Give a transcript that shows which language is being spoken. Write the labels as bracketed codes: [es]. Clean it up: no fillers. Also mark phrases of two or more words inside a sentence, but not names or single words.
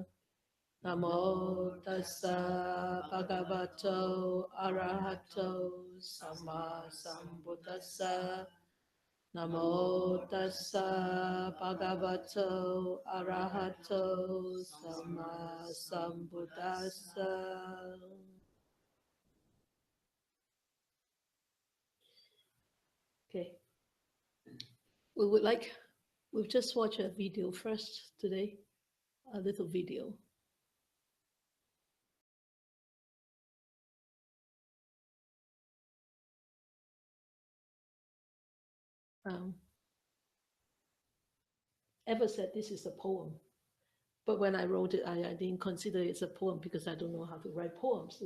[pi] Namo tassa bhagavato arahato sama sambuddhassa. Namo tassa bhagavato arahato sama sambuddhassa. [en] Okay. We've just watched a video first today, a little video. Ever said this is a poem, but when I wrote it, I didn't consider it's a poem because I don't know how to write poems.